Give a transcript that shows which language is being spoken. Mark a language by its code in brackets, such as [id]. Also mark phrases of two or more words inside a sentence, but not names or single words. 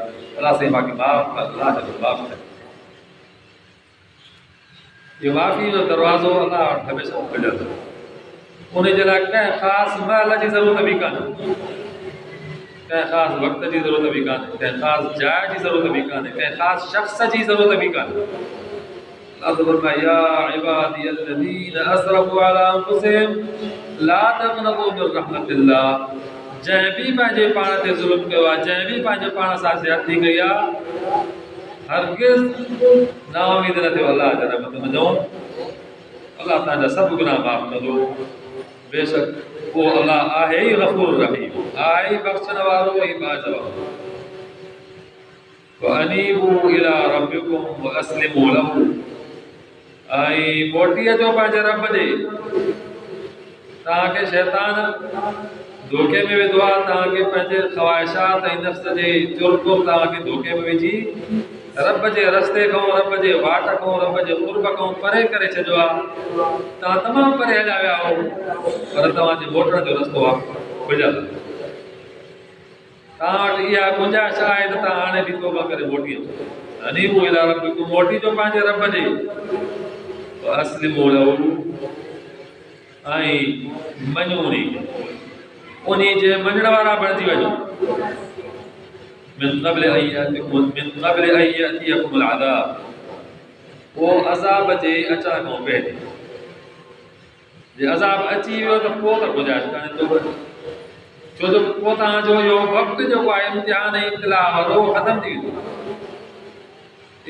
[sd] अल्लाह साईं मांखे माफ़ कर, अल्लाह जो माफ़ कर। ये माफ़ी जो दरवाज़ो अल्लाह वटि हमेशह खुलियल आहे। उन जे लाइ कंहिं ख़ासि महल जी ज़रूरत बि कान्हे, कंहिं ख़ासि वक़्त जी ज़रूरत बि कान्हे, कंहिं ख़ासि जाइ जी ज़रूरत बि कान्हे, कंहिं ख़ासि शख़्स जी ज़रूरत बि कान्हे। [ar] अल्लाह फरमाए يا عبادي الذين أسرفوا على أنفسهم لا تقنطوا من رحمة الله, [sd] जंहिं बि पंहिंजे पाण ते ज़ुल्म कयो आहे, जंहिं बि पंहिंजे पाण सां ज़्यादती कई आहे, हरगिज़ नाउमीद न थियो अल्लाह जे रहमत में जो अल्लाह तव्हांजा सभु गुनाह माफ़ कंदो। बेशक उहो अल्लाह आहे ई गफ़ूर रहीम, आहे ई बख़्शण वारो ऐं बाज वारो। [ar] وأنيبوا إلى ربكم وأسلموا له, [sd] ऐं मोटी अचो पंहिंजे रब ॾे। तव्हांखे शैतान धोखे में विधो आहे, तव्हांखे पंहिंजे ख़्वाहिशात ऐं नफ़्स जे चुरकुर तव्हांखे धोखे में विझी रब जे रस्ते खां, रब जे वाट खां, रब जे क़ुर्ब खां परे करे छॾियो आहे। तव्हां तमामु परे हलिया विया हो, पर तव्हांजे मोटण जो रस्तो आहे खुलियल। तव्हां वटि इहा गुंजाइश आहे त तव्हां हाणे बि तौबा करे मोटी अचो। [ar] أنيبوا إلى ربكم, [sd] मोटी जो पंहिंजे रब ॾे, [ar] أسلموا له, [sd] ऐं मञो उन जे मञण वारा बणिजी वञो। [ar] من قبل أن يأتيكم العذاب, [sd] वो अज़ाब जे अचण खां पहिरीं, जे अज़ाब अची वियो त पोइ त गुंजाइश कान्हे तौबा जी, छो जो पोइ तव्हांजो इहो वक़्तु जेको आहे इम्तिहान ऐं इब्तिला वारो ख़तमु थी वेंदो।